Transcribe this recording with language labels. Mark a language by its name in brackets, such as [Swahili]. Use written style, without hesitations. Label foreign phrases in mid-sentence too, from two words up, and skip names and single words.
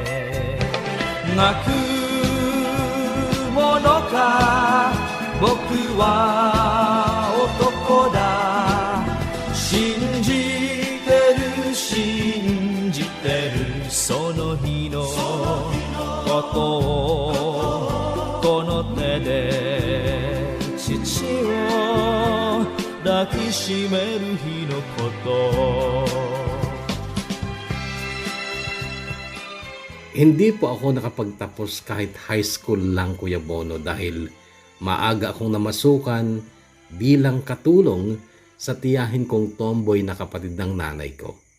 [Japanese] 泣くものか僕は男だ信じてる信じてるその日のことをこの手で父を抱きしめる日のこと [Filipino] Hindi po ako nakapagtapos kahit [English] high school [Filipino] lang, Kuya Bono, dahil maaga akong namasukan bilang katulong sa tiyahin kong tomboy na kapatid ng nanay ko.